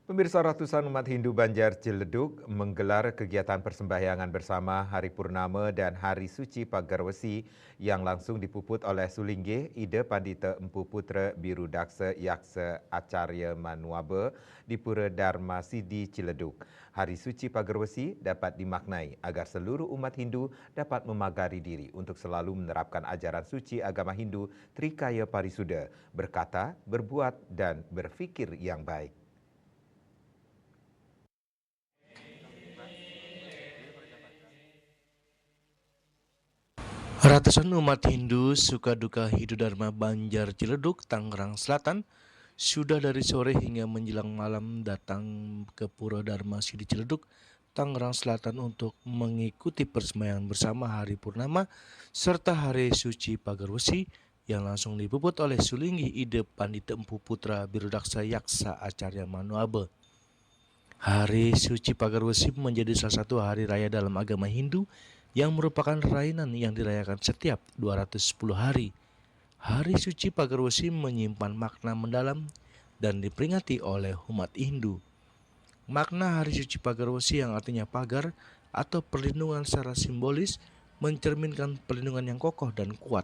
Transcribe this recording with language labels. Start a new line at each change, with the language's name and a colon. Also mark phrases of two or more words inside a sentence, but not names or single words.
Indonesian: Pemirsa, ratusan umat Hindu Banjar Ciledug menggelar kegiatan persembahyangan bersama Hari Purnama dan Hari Suci Pagarwesi yang langsung dipuput oleh Sulingge Ida Pandita Empu Putra Biru Daksa Yaksa Acarya Manuaba di Pura Dharma Sidi Ciledug. Hari Suci Pagarwesi dapat dimaknai agar seluruh umat Hindu dapat memagari diri untuk selalu menerapkan ajaran suci agama Hindu Trikaya Parisuda, berkata, berbuat dan berfikir yang baik. Ratusan umat Hindu Sukaduka Hidudharma Banjar Ciledug, Tangerang Selatan sudah dari sore hingga menjelang malam datang ke Pura Dharma Sidi Ciledug, Tangerang Selatan untuk mengikuti persembahyangan bersama Hari Purnama serta Hari Suci Pagarwesi yang langsung dipuput oleh Sulinggi Ide Pandita Empu Putra Birudaksa Yaksa Acarya Manuaba. Hari Suci Pagarwesi menjadi salah satu hari raya dalam agama Hindu yang merupakan rainan yang dirayakan setiap 210 hari. Hari Suci Pagarwesi menyimpan makna mendalam dan diperingati oleh umat Hindu. Makna Hari Suci Pagarwesi yang artinya pagar atau perlindungan secara simbolis mencerminkan perlindungan yang kokoh dan kuat.